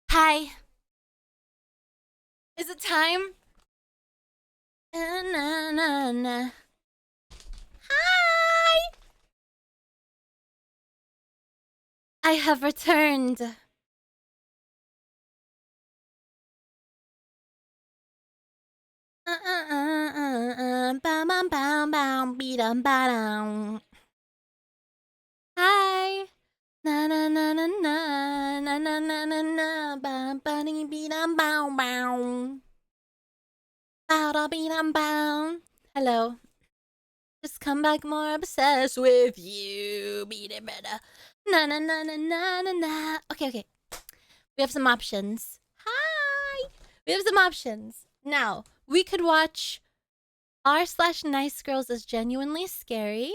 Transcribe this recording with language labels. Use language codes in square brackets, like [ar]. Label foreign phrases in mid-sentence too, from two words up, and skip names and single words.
[en] Hi. Is it time? Na, na, na. Hi. I have returned. Bam, bam, bam, beedum, ba-dum. Hi. Na na na na na na na na na na bam bam beedum bow bow. Bow da beedum bow. Hello. Just come back more obsessed with you. Beat it better. Na na na na na na na. Okay. We have some options. Hi. We have some options. Now, we could watch r/Nice Girls is Genuinely Scary.